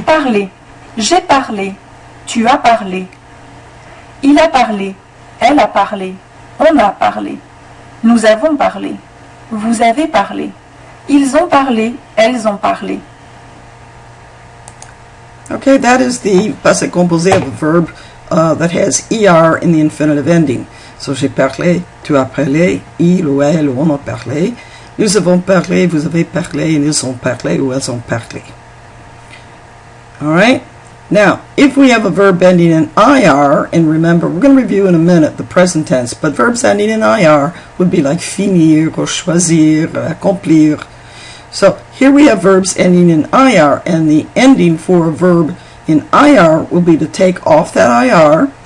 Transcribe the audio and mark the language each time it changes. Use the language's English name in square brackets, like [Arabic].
[French] Parler. J'ai parlé. Tu as parlé. Il a parlé. Elle a parlé. On a parlé. Nous avons parlé. Vous avez parlé. Ils ont parlé. Elles ont parlé. [English] Okay, that is the passé composé of a verb that has er in the infinitive ending. So [French] j'ai parlé, tu as parlé, il ou elle ou on a parlé. Nous avons parlé, vous avez parlé, [English] and [French] ils ont parlé ou elles ont parlé. [English] Alright? Now, if we have a verb ending in ir, and remember, we're going to review in a minute the present tense, but verbs ending in ir would be like finir, or choisir, or accomplir. So here we have verbs ending in ir, and the ending for a verb in ir will be to take off that ir.